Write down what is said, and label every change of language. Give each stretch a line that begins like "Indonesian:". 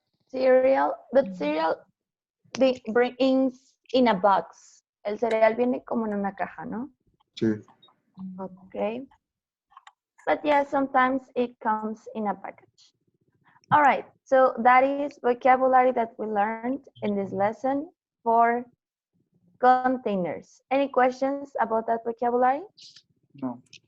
English: Cereal, but cereal brings in a box.
Spanish: El cereal viene como en una caja, ¿no? Sí.
English: Okay. But yeah, sometimes it comes in a package. All right, so that is vocabulary that we learned in this lesson for containers. Any questions about that vocabulary? No.